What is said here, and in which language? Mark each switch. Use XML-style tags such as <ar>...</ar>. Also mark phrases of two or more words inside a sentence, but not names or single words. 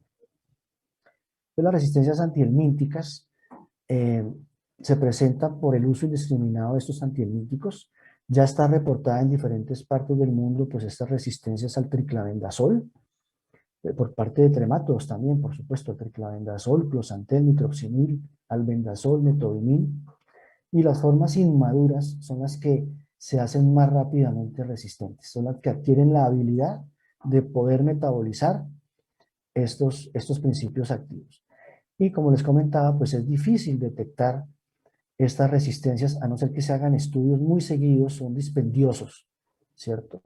<es>Pues las resistencias antihelmínticas eh, se presentan por el uso indiscriminado de estos antihelmínticos. Ya está reportada en diferentes partes del mundo, pues estas resistencias al triclavendazol, por parte de tremátodos también, por supuesto, triclavendazol, closantel, nitroxinil, albendazol, metodimil, y las formas inmaduras son las que se hacen más rápidamente resistentes, son las que adquieren la habilidad de poder metabolizar estos principios activos. Y como les comentaba, pues es difícil detectar estas resistencias, a no ser que se hagan estudios muy seguidos, son dispendiosos, ¿cierto?</es>